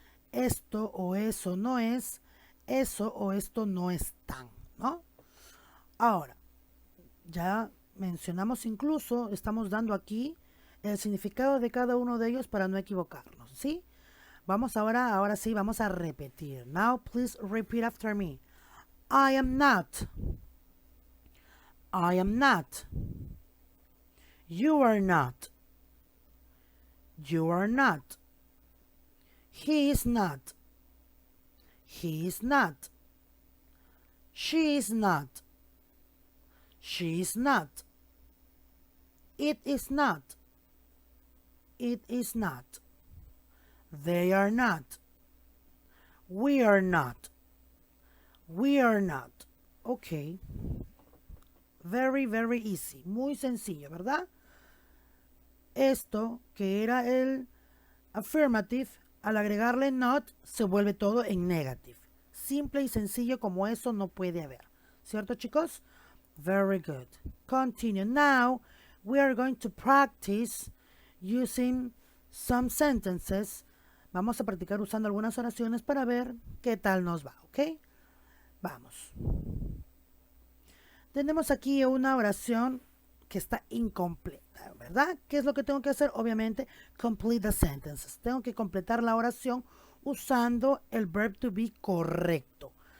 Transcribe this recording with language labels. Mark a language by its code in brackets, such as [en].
[es] Esto o eso no es, eso o esto no están, ¿no? Ahora, ya mencionamos incluso, estamos dando aquí el significado de cada uno de ellos para no equivocarnos, ¿sí? Vamos ahora sí, vamos a repetir. [en] Now, please repeat after me. I am not. I am not. You are not. You are not. He is not. He is not. She is not. She is not. It is not. It is not. They are not. We are not. We are not. Okay. Very, very easy. [es] Muy sencillo, ¿verdad? Esto, que era el affirmative, al agregarle not, se vuelve todo en negative. Simple y sencillo como eso no puede haber. ¿Cierto, chicos? [en] Very good. Continue. Now, we are going to practice using some sentences. [es] Vamos a practicar usando algunas oraciones para ver qué tal nos va, ¿ok? Vamos. Tenemos aquí una oración que está incompleta, ¿verdad? ¿Qué es lo que tengo que hacer? Obviamente, [en] complete the sentences. [es] Tengo que completar la oración usando el verb to be correcto.